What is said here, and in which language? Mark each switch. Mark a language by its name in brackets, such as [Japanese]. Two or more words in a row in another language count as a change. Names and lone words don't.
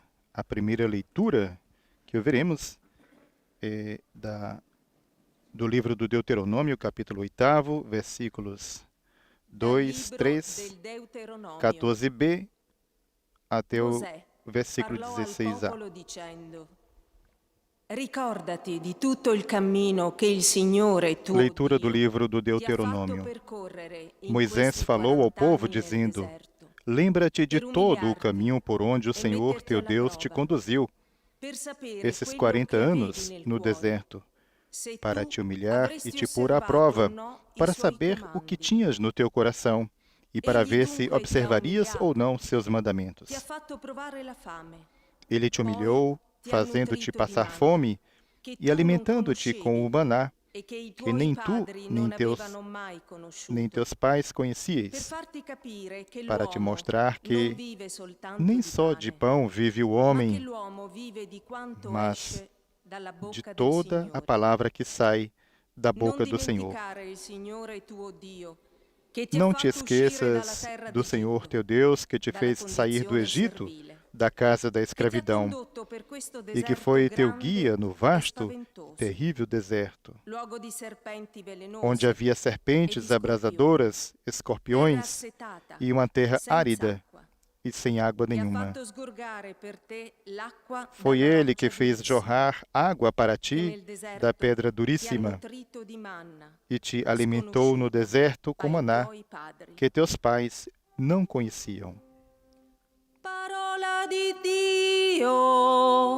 [Portuguese] A primeira leitura que ouviremos é do livro do Deuteronômio, capítulo 8, versículos 2, 3, 14b, até o versículo 16a. [Italian] Ricordati di tutto il cammino che il Signore tuo [Portuguese] Leitura do [Italian] Dio [Portuguese] livro do [Italian] ti ha fatto [Portuguese] Deuteronômio. [Italian] percorrere in [Portuguese] Moisés [Italian] questi [Portuguese] falou ao 40 povo, [Italian] anni nel [Portuguese] dizendo: [Italian] deserto, [Portuguese] Lembra-te de [Italian] per [Portuguese] todo o [Italian] umiliarti [Portuguese] caminho por onde o [Italian] e [Portuguese] Senhor [Italian] metterti [Portuguese] teu [Italian] alla [Portuguese] Deus te [Italian] prova, [Portuguese] conduziu [Italian] per sapere [Portuguese] esses [Italian] quello 40 che avevi [Portuguese] anos [Italian] nel [Portuguese] no [Italian] cuore, [Portuguese] deserto, [Italian] se [Portuguese] para [Italian] tu [Portuguese] te humilhar e [Italian] avresti [Portuguese] te pôr à [Italian] osservato [Portuguese] prova, [Italian] o no i [Portuguese] para [Italian] suoi [Portuguese] saber o que [Italian] comandi. [Portuguese] tinhas no teu coração e para [Italian] Egli [Portuguese] ver se [Italian] dunque ti ha [Portuguese] observarias ou [Italian] umiliato, [Portuguese] não seus [Italian] ti ha [Portuguese] mandamentos. [Italian] fatto provare la fame, [Portuguese] Ele te [Italian] poi [Portuguese] humilhou, [Italian] ti ha [Portuguese] fazendo-te [Italian] nutrito di [Portuguese] passar [Italian] manna, [Portuguese] fome [Italian] che [Portuguese] e [Italian] tu non [Portuguese] alimentando-te com o [Italian] conoscevi [Portuguese] maná, [Italian] e che i [Portuguese] que [Italian] tuoi [Portuguese] nem tu, [Italian] padri [Portuguese] nem [Italian] non avevano mai [Portuguese] nem [Italian] conosciuto, [Portuguese] teus pais [Italian] per [Portuguese] conhecieis, [Italian] farti capire che [Portuguese] para te [Italian] l'uomo [Portuguese] mostrar [Italian] non [Portuguese] que [Italian] vive soltanto [Portuguese] nem [Italian] di [Portuguese] só de [Italian] pane, [Portuguese] pão vive o [Italian] ma che [Portuguese] homem, [Italian] l'uomo vive di quanto [Portuguese] mas [Italian] esce dalla [Portuguese] de [Italian] bocca del [Portuguese] toda a [Italian] Signore. [Portuguese] palavra que sai da [Italian] Non [Portuguese] boca do Senhor. [Italian] dimenticare il Signore tuo Dio, che ti ha [Portuguese] Não te [Italian] fatto uscire dalla [Portuguese] esqueças [Italian] terra [Portuguese] do Senhor [Italian] d'Egitto, [Portuguese] teu Deus, que te [Italian] dalla [Portuguese] fez sair do [Italian] condizione [Portuguese] Egito, [Italian] servile, [Portuguese] da casa da [Italian] che ti ha [Portuguese] escravidão, [Italian] condotto per questo [Portuguese] e que [Italian] deserto [Portuguese] foi teu [Italian] grande [Portuguese] guia no [Italian] e [Portuguese] vasto e [Italian] spaventoso, [Portuguese] terrível deserto, [Italian] luogo di serpenti velenosi [Portuguese] onde havia [Italian] e di [Portuguese] serpentes [Italian] scorpioni, [Portuguese] abrasadoras, [Italian] terra [Portuguese] escorpiões [Italian] assetata, [Portuguese] e uma terra [Italian] senza [Portuguese] árida [Italian] acqua. [Portuguese] e sem água [Italian] Ti ha [Portuguese] nenhuma. [Italian] fatto sgorgare per te l'acqua [Portuguese] Foi [Italian] dalla [Portuguese] ele que [Italian] roccia [Portuguese] fez [Italian] durissima, [Portuguese] jorrar água para [Italian] che ti nel [Portuguese] da [Italian] deserto [Portuguese] pedra [Italian] ti ha [Portuguese] duríssima [Italian] nutrito di manna, [Portuguese] e te alimentou no [Italian] sconosciuta [Portuguese] deserto com [Italian] ai [Portuguese] maná, [Italian] tuoi padri. [Portuguese] que teus pais não conheciam. [Italian] Parola di Dio.